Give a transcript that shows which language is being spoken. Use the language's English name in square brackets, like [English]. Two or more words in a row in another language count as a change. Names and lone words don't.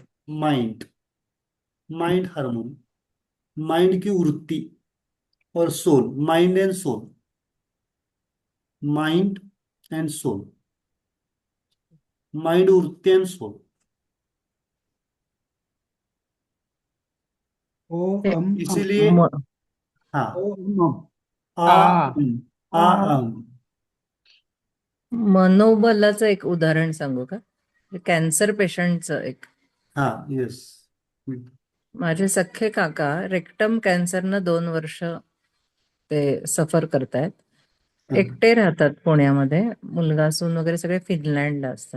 [English] mind, mind harmony, mind [Hindi] की वृत्ति और [English] soul, mind and soul, mind and soul, mind वृत्ति and soul। ओ ए, अम [Hindi] इसीलिए म, हाँ, ओ अम आ आ आ आ अम। [Marathi] मनोबलाचं एक उदाहरण सांगू का? कॅन्सर पेशंटचं एक. [Hindi] हाँ, यस। [Marathi] माझे सख्खे काका रेक्टम कॅन्सरनं 2 वर्ष ते सफर करतायत. एकटे राहतात पुण्यामध्ये. मुलगा सून वगैरे सगळे फिनलँडला असतात.